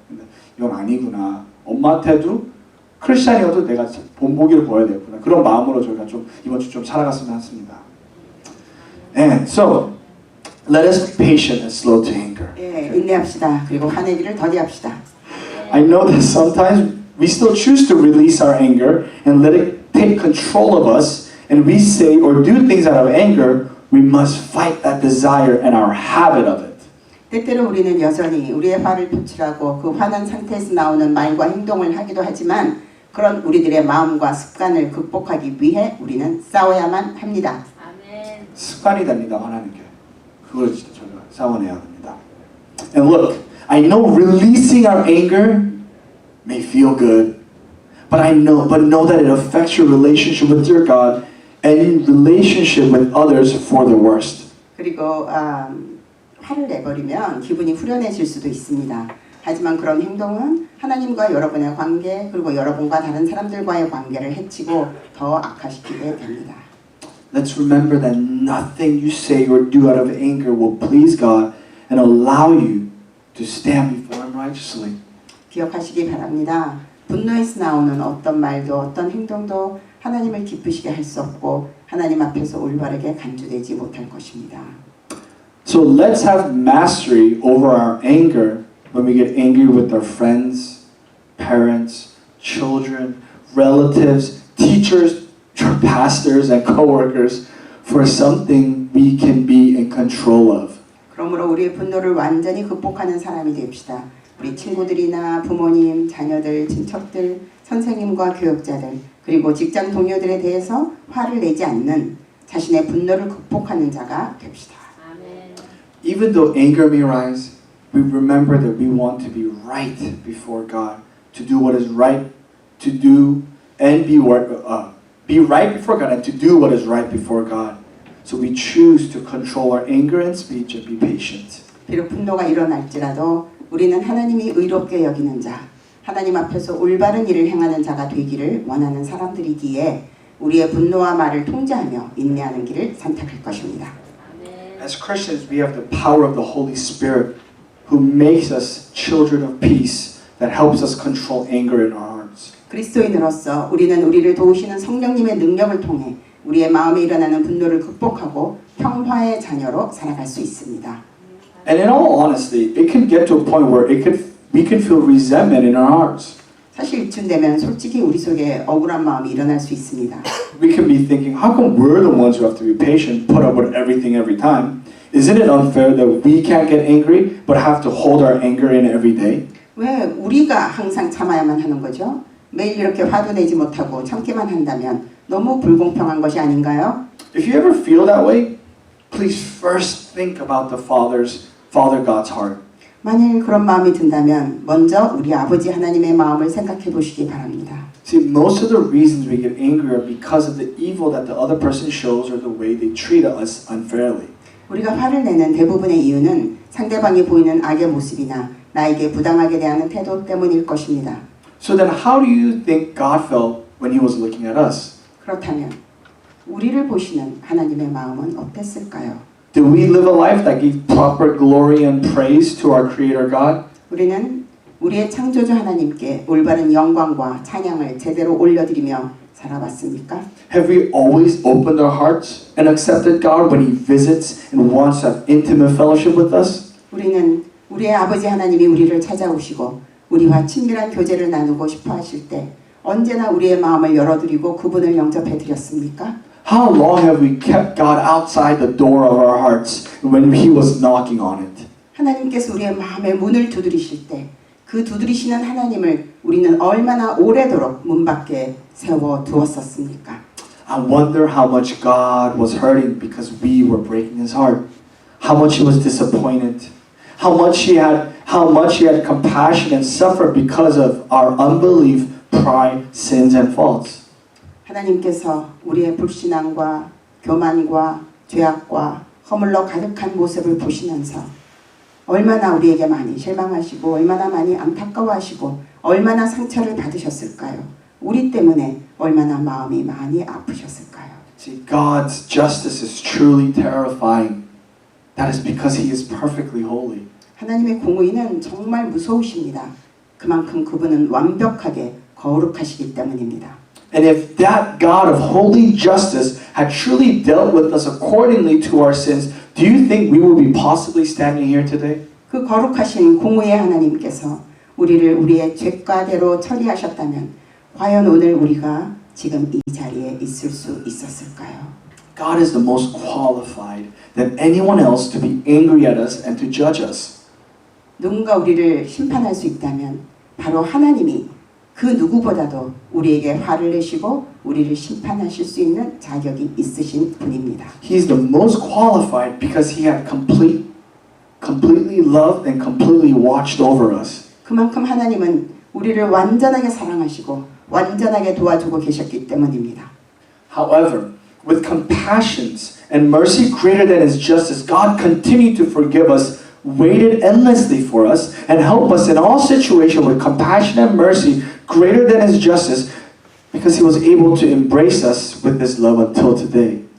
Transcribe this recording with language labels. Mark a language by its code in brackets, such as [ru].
[ko] 근데 이건 아니구나. 엄마한테도 크리스찬이어도 내가 본보기를 보여야 되겠구나. 그런 마음으로 저희가 좀 이번 주 좀 살아갔으면 합니다. [en] And so let us be patient and slow to anger. [ko] 예, 인내합시다. 그리고 화내기를 더디합시다. [en] I know that sometimes we still choose to release our anger and let it take control of us, and we say or do things out of anger. We must fight that desire and our habit of it. [ko] 때때로 우리는 여전히 우리의 화를 표출하고 그 화난 상태에서 나오는 말과 행동을 하기도 하지만 그런 우리들의 마음과 습관을 극복하기 위해 우리는 싸워야만 합니다. 아멘. 습관이 됩니다. 화나는 게. 그걸 진짜 저희가 싸워내야 합니다. [en] And look, I know releasing our anger may feel good, but know that it affects your relationship with your God and relationship with others for the worst. [ko] 그리고 화를 내버리면 기분이 후련해질 수도 있습니다. 하지만 그런 행동은 하나님과 여러분의 관계 그리고 여러분과 다른 사람들과의 관계를 해치고 더 악화시키게 됩니다. [en] Let's remember that nothing you say or do out of anger will please God and allow you to stand before Him righteously. [ko] 기억하시기 바랍니다. 분노에서 나오는 어떤 말도 어떤 행동도 하나님을 기쁘시게 할 수 없고 하나님 앞에서 올바르게 간주되지 못할 것입니다. [en] So let's have mastery over our anger when we get angry with our friends, parents, children, relatives, teachers, pastors, and co-workers for something we can be in control of. [ko] 그러므로 우리의 분노를 완전히 극복하는 사람이 됩시다. 우리 친구들이나 부모님, 자녀들, 친척들, 선생님과 교육자들, 그리고 직장 동료들에 대해서 화를 내지 않는 자신의 분노를 극복하는 자가 됩시다. 아멘. [en] Even though anger may rise, we remember that we want to be right before God, to do what is right, to do and be right before God, and to do what is right before God. So we choose to control our anger and speech and be patient. [ko] 비록 분노가 일어날지라도 우리는 하나님이 의롭게 여기는 자, 하나님 앞에서 올바른 일을 행하는 자가 되기를 원하는 사람들이기에 우리의 분노와 말을 통제하며 인내하는 길을 선택할 것입니다. 아멘. [en] As Christians, we have the power of the Holy Spirit who makes us children of peace that helps us control anger in our hearts. [ko] 그리스도인으로서 우리는 우리를 도우시는 성령님의 능력을 통해 우리의 마음에 일어나는 분노를 극복하고 평화의 자녀로 살아갈 수 있습니다. [en] And in all honesty, it can get to a point where we can feel resentment in our hearts. [ko] 사실 이쯤 되면 솔직히 우리 속에 억울한 마음이 일어날 수 있습니다. [en] We can be thinking, how come we're the ones who have to be patient, put up with everything every time? Isn't it unfair that we can't get angry but have to hold our anger in every day? [ko] 왜 우리가 항상 참아야만 하는 거죠? 매일 이렇게 화도 내지 못하고 참기만 한다면 너무 불공평한 것이 아닌가요? [en] If you ever feel that way, please first think about the Father God's heart. [ko] 만일 그런 마음이 든다면 먼저 우리 아버지 하나님의 마음을 생각해 보시기 바랍니다. [en] See, most of the reasons we get angry are because of the evil that the other person shows or the way they treat us unfairly. [ko] 우리가 화를 내는 대부분의 이유는 상대방이 보이는 악의 모습이나 나에게 부당하게 대하는 태도 때문일 것입니다. [en] So then how do you think God felt when He was looking at us? [ko] 그렇다면 우리를 보시는 하나님의 마음은 어땠을까요? [en] Did we live a life that gave proper glory and praise to our Creator God? [ko] 우리는 우리의 창조주 하나님께 올바른 영광과 찬양을 제대로 올려드리며 살아왔습니까? [en] Have we always opened our hearts and accepted God when He visits and wants to have intimate fellowship with us? [ko] 우리는 우리의 아버지 하나님이 우리를 찾아오시고 우리와 친밀한 교제를 나누고 싶어 하실 때 언제나 우리의 마음을 열어드리고 그분을 영접해 드렸습니까? [en] How long have we kept God outside the door of our hearts when He was knocking on it? [ko] 하나님께서 우리의 마음의 문을 두드리실 때 그 두드리시는 하나님을 우리는 얼마나 오래도록 문 밖에 세워 두었었습니까? [en] I wonder how much God was hurting because we were breaking His heart. How much He was disappointed. How how much He had compassion and suffered because of our unbelief, pride, sins, and faults. [ko] 하나님께서 우리의 불신앙과 교만과 죄악과 허물로 가득한 모습을 보시면서 얼마나 우리에게 많이 실망하시고 얼마나 많이 안타까워하시고 얼마나 상처를 받으셨을까요? 우리 때문에 얼마나 마음이 많이 아프셨을까요? [en] See, God's justice is truly terrifying. That is because He is perfectly holy. [ko] 하나님의 공의는 정말 무서우십니다. 그만큼 그분은 완벽하게 거룩하시기 때문입니다. [en] And if that God of holy justice had truly dealt with us accordingly to our sins, do you think we would be possibly standing here today? [ko] 그 거룩하신 공의의 하나님께서 우리를 우리의 죄과대로 처리하셨다면 과연 오늘 우리가 지금 이 자리에 있을 수 있었을까요? [en] God is the most qualified than anyone else to be angry at us and to judge us. [ko] 누군가 우리를 심판할 수 있다면 바로 하나님이 그 누구보다도 우리에게 화를 내시고 우리를 심판하실 수 있는 자격이 있으신 분입니다. [en] He is the most qualified because He had completely loved and completely watched over us. [ko] 그만큼 하나님은 우리를 완전하게 사랑하시고 완전하게 도와주고 계셨기 때문입니다. [en] However, with compassions and mercy greater than His justice, God continued to forgive us, waited endlessly for us, and help us in all situations with compassion and mercy greater than His justice, because He was able to embrace us with His love until today.